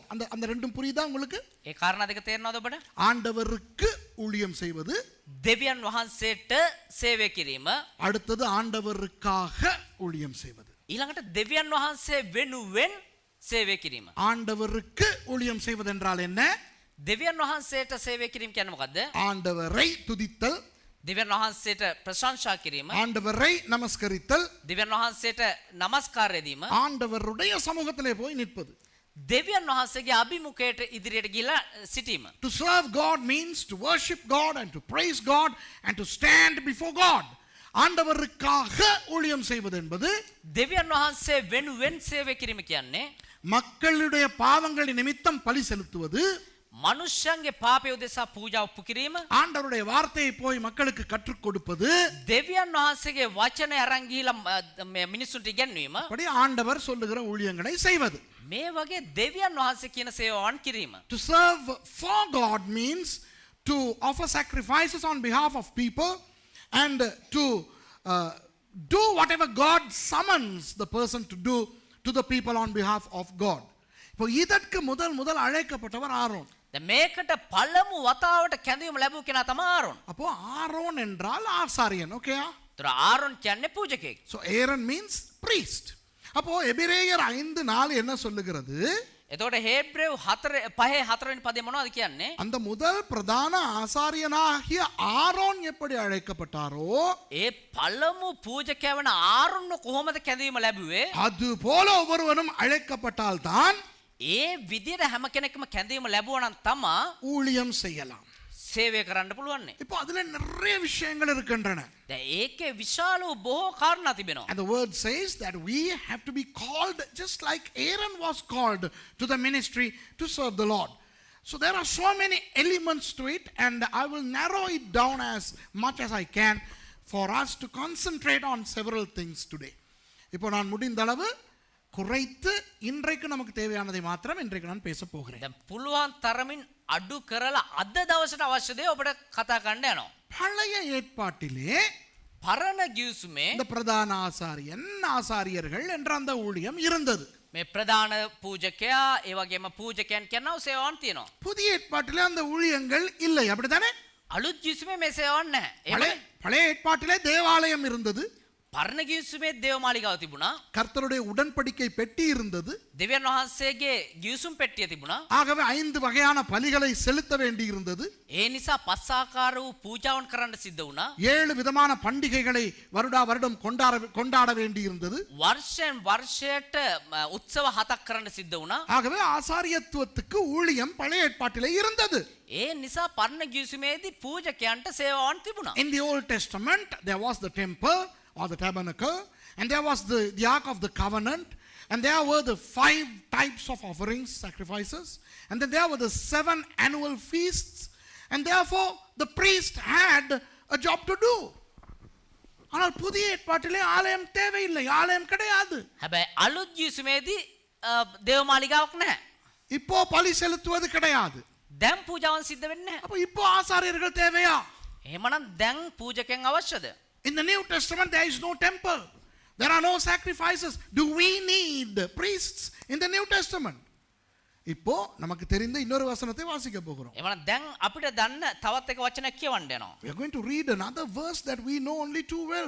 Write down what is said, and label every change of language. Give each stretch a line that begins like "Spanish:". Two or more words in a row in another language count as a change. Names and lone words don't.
Tamil: அந்த ரெண்டும் புரியுதா உங்களுக்கு?
Sinhala: ඒ කාරණා දෙක තේරෙනවද ඔබට?
Tamil: ஆண்டவருக்கு ஊழியம் செய்வது,
Sinhala: දෙවියන් වහන්සේට සේවය කිරීම,
Tamil: அடுத்தது ஆண்டவருக்காக ஊழியம் செய்வது.
Sinhala: ඊළඟට දෙවියන් වහන්සේ වෙනුවෙන් සේවය කිරීම.
Tamil: ஆண்டவருக்கு ஊழியம் செய்வது என்றால் என்ன?
Sinhala: දෙවියන් වහන්සේට සේවය කිරීම කියන්නේ මොකද්ද?
Tamil: ஆண்டவரை துதித்தல்,
Sinhala: දෙවියන් වහන්සේට ප්‍රශංසා කිරීම,
Tamil: ஆண்டவரை நமஸ்கரித்தல்,
Sinhala: දෙවියන් වහන්සේට নমස්කාරය දීම,
Tamil: ஆண்டவருடைய சமூகத்திலே போய் நிற்பது.
Sinhala: දෙවියන් වහන්සේගේ අභිමුඛයට ඉදිරියට ගිහිලා සිටීම.
English: To serve God means to worship God and to praise God and to stand before God.
Tamil: ஆண்டவருக்காக ஊழியம் செய்வது என்பது
Sinhala: දෙවියන් වහන්සේ වෙනුවෙන් සේවය කිරීම කියන්නේ
Tamil: மக்களுடைய பாவங்களின் நிமித்தம் பலி செலுத்துவது,
Sinhala: මනුෂ්‍යයන්ගේ පාපය උදෙසා පූජා ඔප්පු කිරීම
Tamil: ஆண்டவருடைய வார்த்தையை போய் மக்களுக்கு கற்றுக் கொடுப்பது
Sinhala: දෙවියන් වහන්සේගේ වචනය අරන් ගිහිලා මිනිස්සුන්ට ඉගැන්වීම
Tamil: அப்படி ஆண்டவர் சொல்லுகிற ஊழியங்களை செய்வது.
Sinhala: මේ වගේ දෙවියන් වහන්සේ කියන සේවාවන් කිරීම
English: To serve for God means to offer sacrifices on behalf of people and to do whatever God summons the person to do to the people on behalf of God.
Tamil: இப்போ இதற்கு முதல் அழைக்கப்பட்டவர் ஆரோன்.
Sinhala: දැන් මේකට පළමු වතාවට කැඳවීම ලැබුව කෙනා තමයි ආරෝන්.
Tamil: அப்போ ஆரோன் என்றால் ஆசாரியன். ஓகேயா?
Sinhala: ඒතර ආරෝන් කියන්නේ පූජකයෙක්.
English: So Aaron means priest.
Tamil: அப்போ எபிரேயர் 5:4 என்ன சொல்லுகிறது?
Sinhala: එතකොට හේබ්‍රේව 5:4 පදේ මොනවද කියන්නේ?
Tamil: அந்த முதல் பிரதான ஆசாரியனாகிய ஆரோன் எப்படி அழைக்கப்பட்டாரோ
Sinhala: ඒ පළමු පූජකයා වන ආරෝන්ව කොහොමද කැඳවීම ලැබුවේ?
Tamil: அது போல ஒவ்வொருவனும் அழைக்கப்பட்டால் தான்
Sinhala: ඒ විදියට හැම කෙනෙක්ම කැඳවීම ලැබුවා නම් තමා
Tamil: ஊழியம் செய்யலாம்.
Sinhala: සේවය කරන්න පුළුවන්.
Tamil: இப்போ அதுல நிறைய விஷயங்கள் இருக்கின்றன.
Sinhala: දැන් ඒකේ විශාල වූ බොහෝ කාරණා තිබෙනවා.
English: And the word says that we have to be called just like Aaron was called to the ministry to serve the Lord. So there are so many elements to it and I will narrow it down as much as I can for us to concentrate on several things today.
Tamil: இப்போ நான் முடிந்த அளவு குறைத்து இன்றைக்கு நமக்கு தேவையானதை மாத்திரம் இன்றைக்கு நான் பேச போகிறேன்.
Sinhala: දැන් පුළුවන් තරමින් අඩු කරලා අද දවසට අවශ්‍ය දේ ඔබට කතා කරන්න යනවා.
Tamil: பழைய ஏற்பாட்டிலே
Sinhala: පරණ ගිවිසුමේ
Tamil: இந்த பிரதான ஆசாரியர்கள் என்ற அந்த ஊழியம் இருந்தது.
Sinhala: මේ ප්‍රධාන පූජකයා ඒ වගේම පූජකයන් කියනවා සේවාවන් තියෙනවා.
Tamil: புதிய ஏற்பாட்டிலே அந்த ஊழியங்கள் இல்லை, அப்படித்தானே?
Sinhala: අලුත් ගිවිසුමේ මේ සේවාවන් නැහැ.
Tamil: பழைய ஏற்பாட்டிலே தேவாலயம் இருந்தது,
Sinhala: පරණ ගිවිසුමේ දේවමාලිගාව තිබුණා.
Tamil: கர்த்தருடைய உடன்படிக்கை பெட்டி இருந்தது.
Sinhala: දෙවියන් වහන්සේගේ ගිවිසුම් පෙට්ටිය තිබුණා.
Tamil: ஆகவே 5 வகையான பலிகளை செலுத்த வேண்டி இருந்தது.
Sinhala: ඒ නිසා පස් ආකාර වූ පූජාවන් කරන්න සිද්ධ වුණා.
Tamil: 7 விதமான பண்டிகைகளை வருடா வருடம் கொண்டாட வேண்டி இருந்தது.
Sinhala: වර්ෂයෙන් වර්ෂයට උත්සව 7ක් කරන්න සිද්ධ වුණා.
Tamil: ஆகவே ஆசாரியத்துவத்துக்கு ஊழியம் பழைய ஏற்பாட்டிலே இருந்தது.
Sinhala: ඒ නිසා පරණ ගිවිසුමේදී පූජකයන්ට සේවාවන් තිබුණා.
English: In the Old Testament there was the temple or the tabernacle, and there was the ark of the covenant, and there were the 5 types of offerings, sacrifices, and then there were the 7 annual feasts, and therefore the priest had a job to do.
Tamil: ஆனால் புதிய ஏற்பாட்டிலே ஆலயம் தேவையில்லை, ஆலயம் கிடையாது.
Sinhala: හැබැයි අලුත් ගිවිසුමේදී දේවමාලිගාවක් නැහැ.
Tamil: இப்போ பலி செலுத்துவது கிடையாது.
Sinhala: දැන් පූජාවන් සිද්ධ වෙන්නේ නැහැ.
Tamil: அப்ப இப்போ ஆசாரியர்கள் தேவையா?
Sinhala: එහෙමනම් දැන් පූජකයන් අවශ්‍යද?
English: In the New Testament there is no temple, there are no sacrifices. Do we need priests in the New Testament?
Tamil: இப்போ நமக்கு தெரிந்த இன்னொரு வசனத்தை வாசிக்க போகிறோம்.
Sinhala: එහෙමනම් දැන් අපිට දන්න තවත් එක වචනයක් කියවන්න යනවා.
English: We are going to read another verse that we know only too well.